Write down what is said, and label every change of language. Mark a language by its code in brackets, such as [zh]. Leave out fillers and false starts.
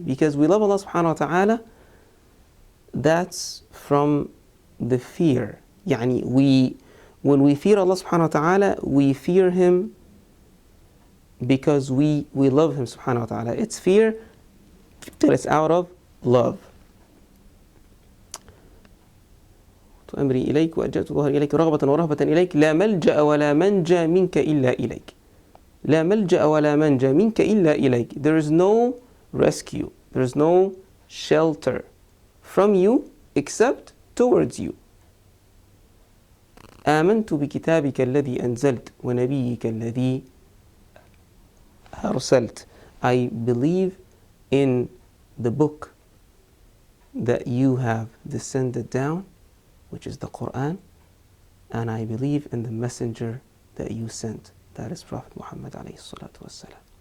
[en] Because we love Allah subhanahu wa ta'ala, that's from the fear. Yani when we fear Allah subhanahu wa ta'ala, we fear Him because we love Him subhanahu wa ta'ala. It's fear that is out of love. [ar] أمري إليك وألجأت ظهري إليك رغبة ورهبة إليك لا ملجأ ولا منجى منك إلا إليك. لا ملجأ ولا منجى منك إلا إليك. [en] There is no rescue, there is no shelter from you except towards you. [ar] آمنت بكتابك الذي أنزلت ونبيك الذي أرسلت. [en] I believe in the book that you have descended down, which is the Quran, and I believe in the messenger that you sent, that is Prophet Muhammad alayhi salatu wassalam.